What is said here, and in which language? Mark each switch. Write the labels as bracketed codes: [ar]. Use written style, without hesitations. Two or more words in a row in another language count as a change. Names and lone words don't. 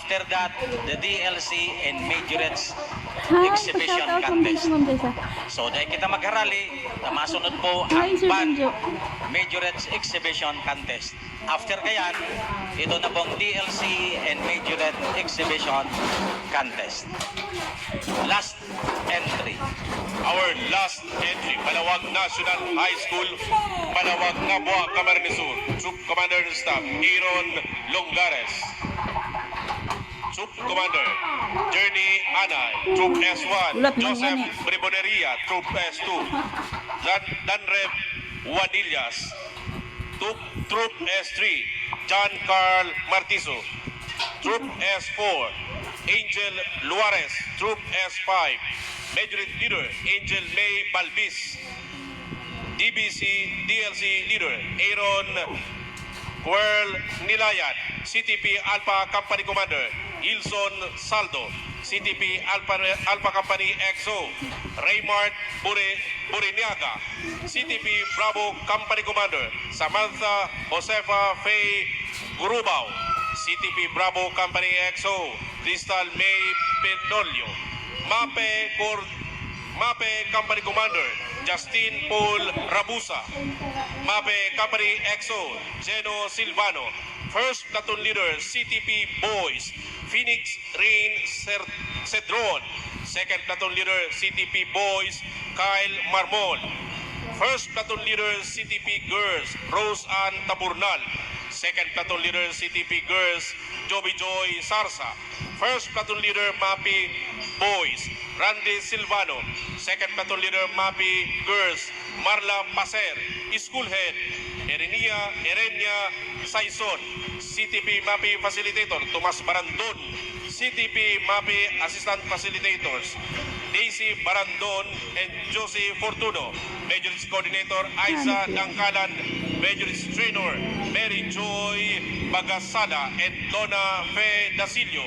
[en] After that, the DLC and Majorettes Hi, Exhibition pa-shoutout from Contest. Ma'am Jessa. [bik] So, dahil kita magharali, masunod po [en] Hi, [bik] ang [en] Sir band Benjo. Majorettes Exhibition Contest. [bik] After kayan, ito na pong [en] DLC and Majorette Exhibition Contest. Last entry. Our last entry, Balawag National High School, Balawag Nabua, Camarines Sur. Troop Commander and Staff, Aaron Longares. Troop Commander, Journey Anay. Troop S1, [bik] Ulat mo Joseph yan eh. [en] Briboneria. Troop S2, Danrep Wadillas. Troop S3, John Carl Martizo. Troop S4, Angel Luares. Troop S5, Major Leader Angel May Balbis. DLC Leader Aaron Querl Nilayan. CTP Alpha Company Commander Ilson Saldo. CTP Alpha Company XO Raymart Buriniaga. CTP Bravo Company Commander Samantha Josefa Faye Gurubao. CTP Bravo Company XO Crystal May Penolio. MAPE Company Commander Justin Paul Rabusa. MAPE Company XO Geno Silvano. First Platoon Leader CTP Boys Phoenix Rain Cedron. Second Platoon Leader CTP Boys Kyle Marmol. First Platoon Leader CTP Girls Rose Ann Taburnal. Second Platoon Leader CTP Girls Joby Joy Sarsa. First Platoon Leader MAPI Boys Randy Silvano. Second Platoon Leader MAPI Girls Marla Paser. School Head Erenia Saison. CTP MAPI Facilitator Tomas Barandon. CTP MAPI Assistant Facilitators Daisy Barandon and Josie Fortuno. Majority Coordinator Aiza Dangkalan. Majority Trainer Mary Joy Bagasada and Donna Fe Dasilio.